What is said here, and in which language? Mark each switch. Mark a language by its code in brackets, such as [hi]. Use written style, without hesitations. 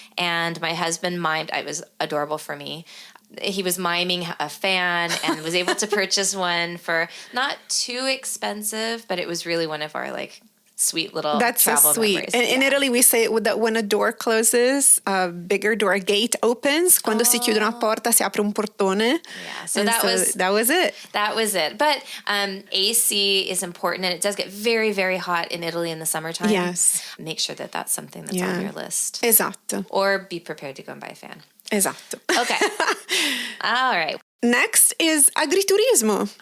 [en] And my husband mimed. It was adorable for me. He was miming a fan and was able to purchase one for not too expensive, but it was really one of our sweet little travel memories. And in Italy, we say that when a door closes, a bigger door, a gate opens. [it] Quando si chiude una porta, si apre un portone. [en] Yeah, so that was it. That was it. But AC is important, and it does get very, very hot in Italy in the summertime. Yes. Make sure that that's something that's on your list. [it] Esatto. [en] Or be prepared to go and buy a fan. [it] Esatto. [en] Okay. All right. Next is agriturismo.